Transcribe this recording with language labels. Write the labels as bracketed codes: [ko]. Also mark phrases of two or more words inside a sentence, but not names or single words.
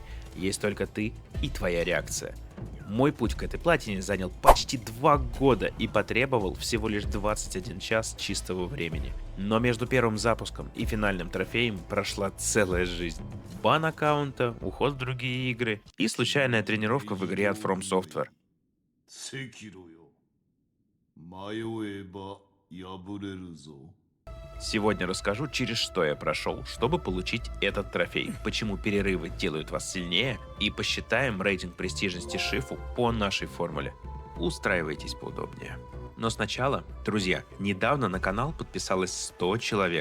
[ru] Есть только ты и твоя реакция. Мой путь к этой платине занял почти 2 года и потребовал всего лишь 21 час чистого времени. Но между первым запуском и финальным трофеем прошла целая жизнь. Бан аккаунта, уход в другие игры и случайная тренировка в игре от From Software. [ja] 赤炉よ。迷えば破れるぞ。 [ru] Сегодня расскажу, через что я прошел, чтобы получить этот трофей, почему перерывы делают вас сильнее, и посчитаем рейтинг престижности Шифу по нашей формуле. Устраивайтесь поудобнее. Но сначала, друзья, недавно на канал подписалось 100 человек.